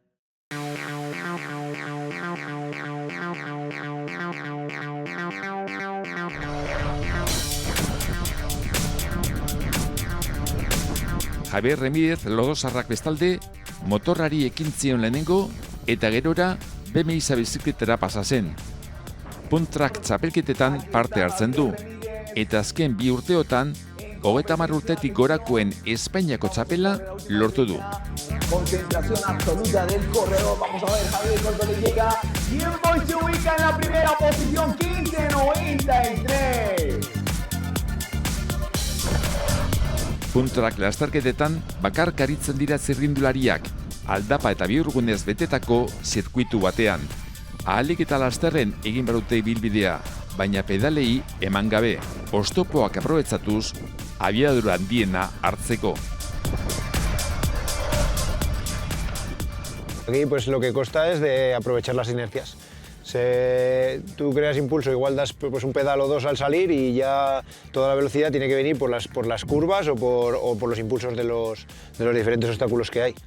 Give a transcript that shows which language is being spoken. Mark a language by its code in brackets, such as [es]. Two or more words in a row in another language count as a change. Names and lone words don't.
[eu] Javier Remírez lodosarrak bestalde, motorrari ekin zion lehenengo eta gerora BMX bizikletara pasa zen. [en] Punt track [eu] txapelketetan parte hartzen du, eta azken 2 urteotan, 30 urtetik gorakoen Espainiako txapela lortu du. [es] Concentración absoluta del corredor. Vamos a ver, Javier cuánto le llega. Tiempo y se ubica en la primera posición, 15.93. [eu] Puntrak lasterketetan bakarkaritzen dira zirrindulariak, aldapa eta bihurgunez betetako zirkuitu batean. Ahalik eta lasterren egin barute ibilbidea, baina pedalei eman gabe, oztopoak aprobetxatuz, abiadura handiena hartzeko. [es] Aquí pues lo que consta es de aprovechar las inercias. Tú creas impulso, igual das pues, un pedal o dos al salir y ya toda la velocidad tiene que venir por las curvas o por los impulsos de los diferentes obstáculos que hay.